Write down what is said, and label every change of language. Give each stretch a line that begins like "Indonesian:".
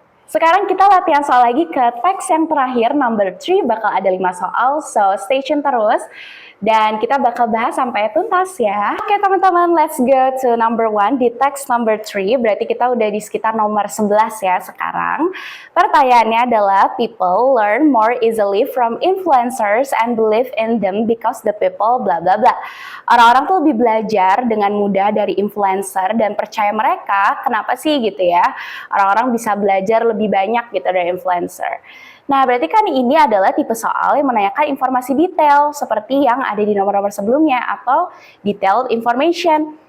Indonesian: Sekarang kita latihan soal lagi ke teks yang terakhir, number 3, bakal ada 5 soal,
English: so stay tune
Indonesian: terus. Dan kita bakal bahas sampai tuntas ya. Oke teman-teman,
English: let's go to number 1
Indonesian: di teks number 3. Berarti kita udah di sekitar nomor 11 ya sekarang. Pertanyaannya adalah,
English: people learn more easily from influencers and believe in them because the people bla bla bla.
Indonesian: Orang-orang tuh lebih belajar dengan mudah dari influencer dan percaya mereka. Kenapa sih gitu ya? Orang-orang bisa belajar lebih banyak gitu dari influencer. Nah, berarti kan ini adalah tipe soal yang menanyakan informasi detail seperti yang ada di nomor-nomor sebelumnya atau detailed information.